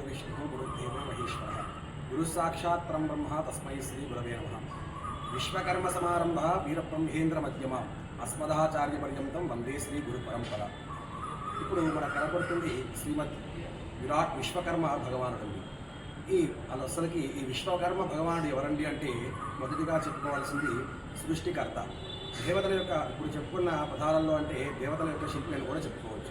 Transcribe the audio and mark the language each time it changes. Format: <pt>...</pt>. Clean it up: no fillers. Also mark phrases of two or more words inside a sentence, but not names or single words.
<sa>गुरुदेव महेश्वरः गुरु साक्षात् परं ब्रह्म तस्मै श्री गुरवे नमः। विश्वकर्म समारंभ वीरब्रह्मेंद्र मध्यम अस्मदाचार्य पर्यंतं वंदे श्री गुरु परंपरा।</sa> <te>ఇప్పుడు మన కనబడుతుంది శ్రీమద్ విరాట్ విశ్వకర్మ భగవానుడు అండి। అసలుకి ఈ విశ్వకర్మ భగవానుడు ఎవరండి అంటే మొదటిగా చెప్పుకోవాల్సింది సృష్టికర్త, దేవతల యొక్క ఇప్పుడు చెప్పుకున్న పదాలలో అంటే దేవతల యొక్క శిల్పి అని కూడా చెప్పుకోవచ్చు।</te>